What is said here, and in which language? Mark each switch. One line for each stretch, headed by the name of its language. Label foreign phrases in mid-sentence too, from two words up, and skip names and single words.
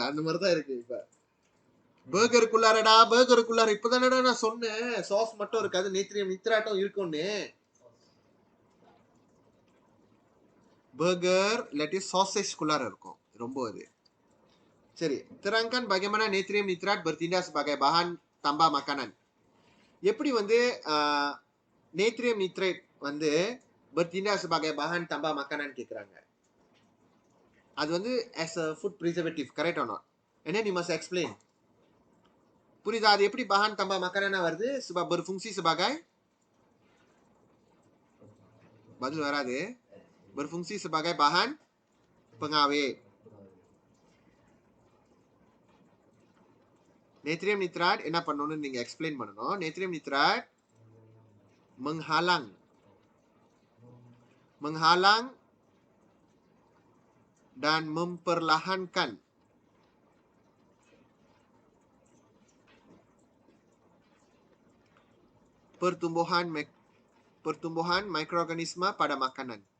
Tamil: அந்த மாதிரிதான் இருக்கு இப்ப. பர்கருக்குள்ளாரடா பர்கருக்குள்ளார இப்பதானடா நான் சொன்னேன் சாஸ் மட்டும் இருக்காது
Malay: natrium nitrat
Tamil: இருக்கும்னு. பர்கர் இல்லாட்டி சாசேஜ் குள்ளார இருக்கும் ரொம்ப அது.
Malay: சரி terangkan bagaimana natrium nitrat bertindak sebagai bahan tambah makanan.
Tamil: எப்படி வந்து
Malay: natrium nitrat
Tamil: வந்து
Malay: bertindak sebagai bahan tambah makanan
Tamil: கேக்குறாங்க. அது வந்து
English: as a food preservative correct or not? and then you must explain.
Tamil: புரியுதா? அது எப்படி
Malay: bahan tambah makanan
Tamil: வருது?
Malay: sebab berfungsi sebagai
Tamil: பதில் வராது.
Malay: berfungsi sebagai bahan pengawet.
Tamil: நேத்ரியம் நித்ராட் என்ன பண்ணணும்னு நீங்க எக்ஸ்பிளைன் பண்ணணும்.
Malay: natrium nitrat menghalang dan memperlahankan pertumbuhan mikroorganisme pada makanan.